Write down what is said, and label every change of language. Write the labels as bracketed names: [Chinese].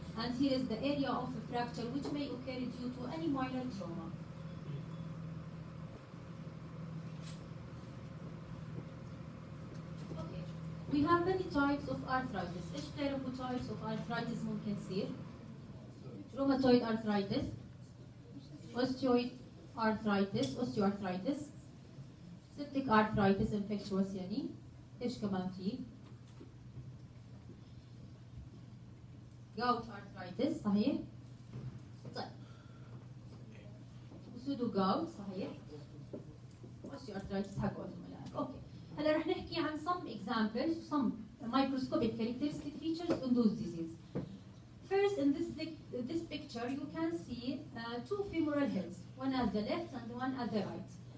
[English] And here is the area of the fracture which may occur due to any minor trauma. We have many types of arthritis. [Arabic] إيش تعرفوا [English] types of arthritis [Arabic] ممكن تصير؟ [English] Rheumatoid arthritis, osteoarthritis, septic arthritis infectious يعني. [Arabic] إيش كمان في؟ gout arthritis صحيح؟ طيب. pseudo gout صحيح؟ osteoarthritis حق أوتوميلاك. أوكي. هلا رح نحكي عن [English] some examples, some microscopic characteristic features in those diseases. First, in this picture, you can see two femoral heads, one at the left and one at the right.